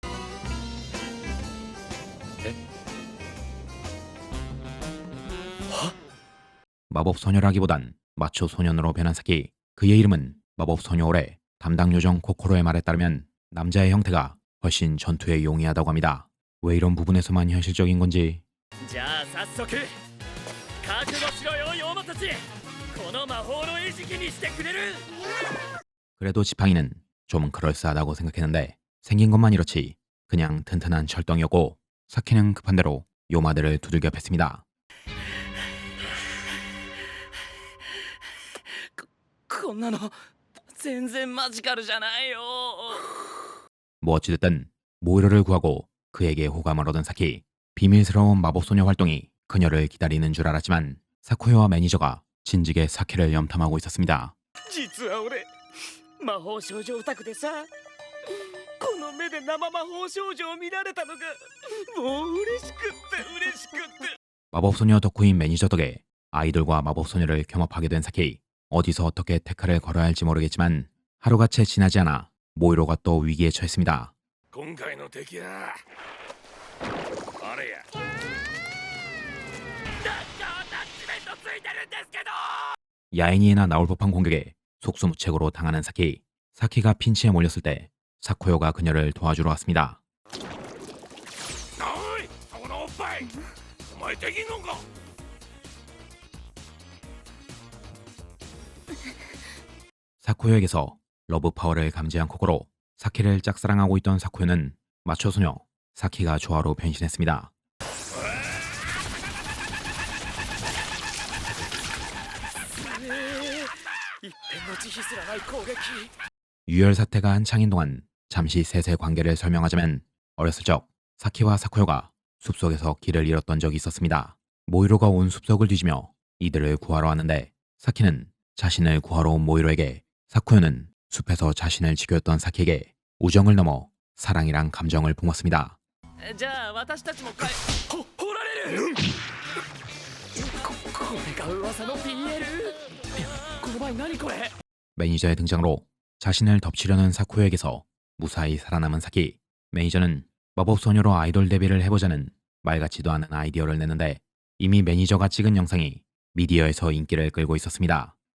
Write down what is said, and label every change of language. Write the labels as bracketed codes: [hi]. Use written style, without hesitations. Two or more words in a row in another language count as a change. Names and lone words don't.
[ko] 마법소녀라기보단 마초 소년으로 변한 사키. 그의 이름은 마법소녀오레. 담당 요정 코코로의 말에 따르면 남자의 형태가 훨씬 전투에 용이하다고 합니다. 왜 이런 부분에서만 현실적인 건지. [ja] じゃあ早速覚悟しろよ、ヨーマたち。この魔法の餌食にしてくれる。 [ko] 그래도 지팡이는 좀 그럴싸하다고 생각했는데, 생긴 것만 이렇지 그냥 튼튼한 철덩이였고, 사키는 급한 대로 요마들을 두들겨 팼습니다. [ja] こんなの全然マジカルじゃないよ。 [ko] 뭐 어찌됐든 모이로를 구하고 그에게 호감을 얻은 사키. 비밀스러운 마법소녀 활동이 그녀를 기다리는 줄 알았지만, 사쿠요와 매니저가 진즉에 사키를 염탐하고 있었습니다. [ja] 実は俺魔法少女オタクでさ、この目で生魔法少女を見られたのがもう嬉しくって嬉しくって。 [ko] 마법소녀 덕후인 매니저 덕에 아이돌과 마법소녀를 겸업하게 된 사키. 어디서 어떻게 태클을 걸어야 할지 모르겠지만 하루가 채 지나지 않아 모이로가 또 위기에 처했습니다. [ja] 今回の敵はあれや。なんかアタッチメントついてるんですけど。 [ko] 야인이나 나올 법한 공격에 속수무책으로 당하는 사키. 사키가 핀치에 몰렸을 때 사쿠요가 그녀를 도와주러 왔습니다. [ja] おいそこのおっぱい、お前できんのか。 [ko] 사쿠요에게서 러브 파워를 감지한 코코로. 사키를 짝사랑하고 있던 사쿠요는 마초소녀 사키가 조화로 변신했습니다. [ja] 一点の慈悲すらない攻撃。 [ko] 유혈 사태가 한창인 동안 잠시 셋의 관계를 설명하자면, 어렸을 적 사키와 사쿠요가 숲속에서 길을 잃었던 적이 있었습니다. 모이로가 온 숲속을 뒤지며 이들을 구하러 왔는데, 사키는 자신을 구하러 온 모이로에게, 사쿠요는 숲에서 자신을 지켰던 사키에게 우정을 넘어 사랑이란 감정을 뿜었습니다. [ja] じゃあ私たちも掘られる。これが噂の BL。この前何これ。 [ko] 매니저의 등장으로 자신을 덮치려는 사쿠요에게서 무사히 살아남은 사키. 매니저는 마법소녀로 아이돌 데뷔를 해보자는 말 같지도 않은 아이디어를 내는데, 이미 매니저가 찍은 영상이 미디어에서 인기를 끌고 있었습니다.